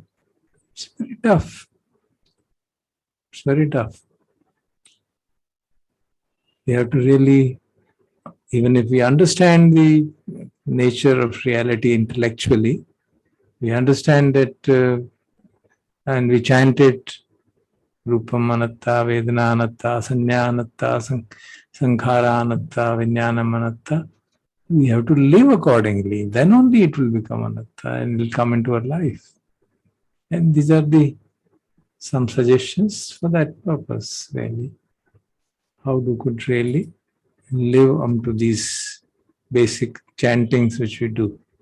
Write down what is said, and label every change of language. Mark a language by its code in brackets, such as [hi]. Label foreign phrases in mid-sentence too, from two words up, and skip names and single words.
[en] It's very tough. It's very tough. We have to really, even if we understand the nature of reality intellectually, we understand that, and we chant it, [pi] Rupam Anatta, Vedana Anatta, Sanya Anatta, Sankhara Anatta, Vinyanam Anatta. [en] We have to live accordingly. Then only it will become Anatta and will come into our life. And these are some suggestions for that purpose, really. How we could really live up to these basic chantings which we do.